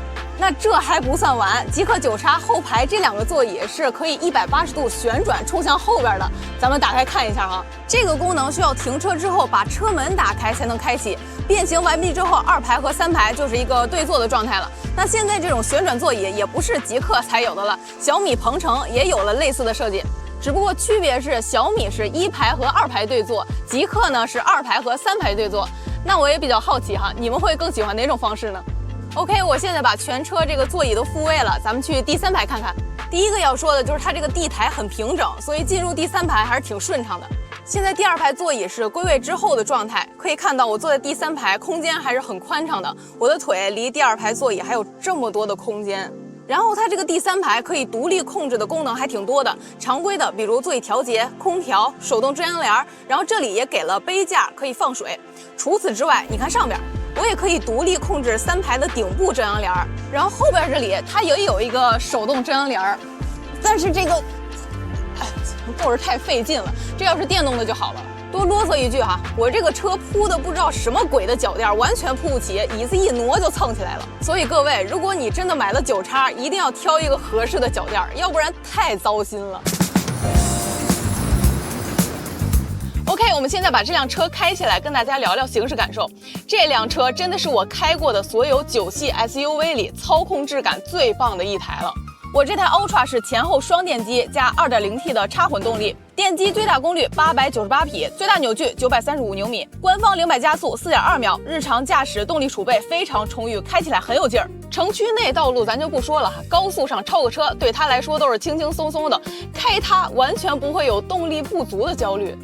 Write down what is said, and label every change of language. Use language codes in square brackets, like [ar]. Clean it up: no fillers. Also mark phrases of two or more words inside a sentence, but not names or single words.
[zh] 那這還不算完，極客9X後排這2個座椅是可以180度旋轉衝向後邊的，咱們打開看一下哈。這個功能需要停車之後把車門打開才能開啟，變形完畢之後，2排和3排就是一個對坐的狀態了。那現在這種旋轉座椅也不是極客才有的了，小米鵬程也有了類似的設計，只不過區別是小米是1排和2排對坐，極客呢是2排和3排對坐。那我也比較好奇哈，你們會更喜歡哪種方式呢？OK， 我現在把全車這個座椅都復位了，咱們去第3排看看。第一個要說的就是它這個地台很平整，所以進入第3排還是挺順暢的。現在第2排座椅是歸位之後的狀態，可以看到我坐在第3排，空間還是很寬敞的，我的腿離第2排座椅還有這麼多的空間。然後它這個第3排可以獨立控制的功能還挺多的，常規的比如座椅調節、空調、手動遮陽簾，然後這裡也給了杯架可以放水。除此之外，你看上邊。我也可以獨立控制3排的頂部遮陽簾，然後後邊這裡它也有一個手動遮陽簾，但是這個，坐着太費勁了，這要是電動的就好了。多囉嗦一句哈，我這個車鋪的不知道什麼鬼的腳墊，完全鋪不起，椅子一挪就蹭起來了。所以各位，如果你真的買了9X，一定要挑一個合適的腳墊，要不然太糟心了。OK， 我们现在把这辆车開起來，跟大家聊聊行駛感受。這輛車真的是我開過的所有9系 SUV 裡操控質感最棒的一台了。我這台 Ultra 是前後雙電機加 2.0T 的插混動力，電機最大功率898匹，最大扭矩935牛米，官方0-100加速4.2秒，日常駕駛動力儲備非常充裕，開起來很有勁兒。城區內道路咱就不說了，高速上超個車對它來說都是輕輕鬆鬆的，開它完全不會有動力不足的焦慮。